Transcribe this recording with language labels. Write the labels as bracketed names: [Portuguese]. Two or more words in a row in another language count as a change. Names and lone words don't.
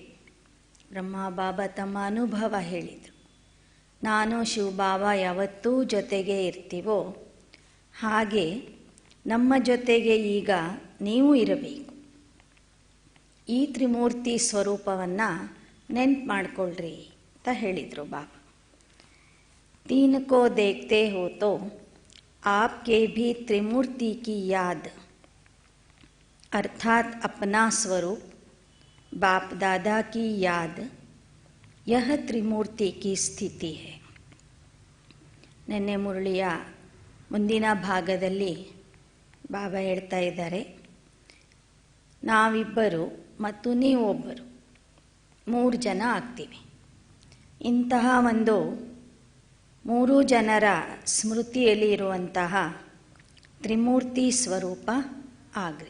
[Kannada] ಬ್ರಹ್ಮಬಾಬಾ ತಮ್ಮ ಅನುಭವ ಹೇಳಿದರು, ನಾನು ಶಿವಬಾಬಾ ಯಾವತ್ತೂ ಜೊತೆಗೇ ಇರ್ತೀವೋ ಹಾಗೆ ನಮ್ಮ ಜೊತೆಗೆ ಈಗ ನೀವು ಇರಬೇಕು. ಈ ತ್ರಿಮೂರ್ತಿ ಸ್ವರೂಪವನ್ನು ನೆನ್ಪು ಮಾಡಿಕೊಳ್ಳ್ರಿ ಅಂತ ಹೇಳಿದರು ಬಾಬಾ. [Hindi] तीन को देखते हो तो आपके भी त्रिमूर्ति की याद अर्थात अपना स्वरूप बाप दादा की याद यह त्रिमूर्ति की स्थिति है. [Kannada] ನೆನ್ನೆ ಮುರಳಿಯ ಮುಂದಿನ ಭಾಗದಲ್ಲಿ ಬಾಬಾ ಹೇಳ್ತಾ ಇದ್ದಾರೆ, ನಾವಿಬ್ಬರು ಮತ್ತು ನೀವೊಬ್ಬರು 3 ಜನ ಆಗ್ತೀವಿ. ಇಂತಹ ಒಂದು 3 ಜನರ ಸ್ಮೃತಿಯಲ್ಲಿ ಇರುವಂತಹ ತ್ರಿಮೂರ್ತಿ ಸ್ವರೂಪ ಆಗ್ರಿ.